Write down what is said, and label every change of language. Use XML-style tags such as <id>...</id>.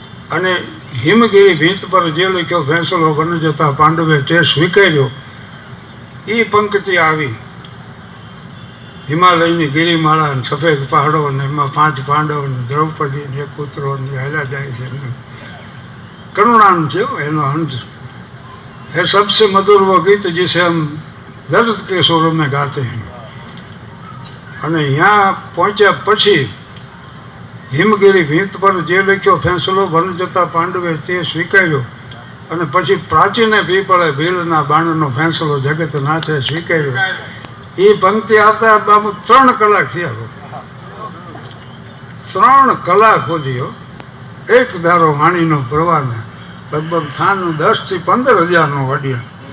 <gu>અને હિમગીરી ભીંત પર જે લખ્યો ફેંસલો બન જતા પાંડવે તે સ્વીકાર્યો. એ પંક્તિ આવી. હિમાલયની ગિરિમાળા ને સફેદ પહાડો ને એમાં 5 પાંડવ ને દ્રૌપદી ને પુત્રો ને હાલ્યા જાય છે. કરુણાન છે એનો અંત.</gu> <hi>है सबसे मधुर वो गीत जिसे हम दर्द के सुरों में गाते हैं.</hi> <gu>અને</gu> <hi>यहाँ</hi> <gu>પહોંચ્યા પછી હિમગીરી ભીંત પર જે લખ્યો ફેંસલો વન જતા પાંડવે તે સ્વીકાર્યો. અને પછી પ્રાચીને પીપળે ભીલના બાણનો ફેંસલો જગત નાથે સ્વીકાર્યો. એ પંક્તિ આવતા બાબુ 3 કલાક થયા. 3 કલાક સુધી એક ધારો વાણીનો પ્રવાહને લગભગ 10 થી 15,000નો ઓડિયન્સ.</gu>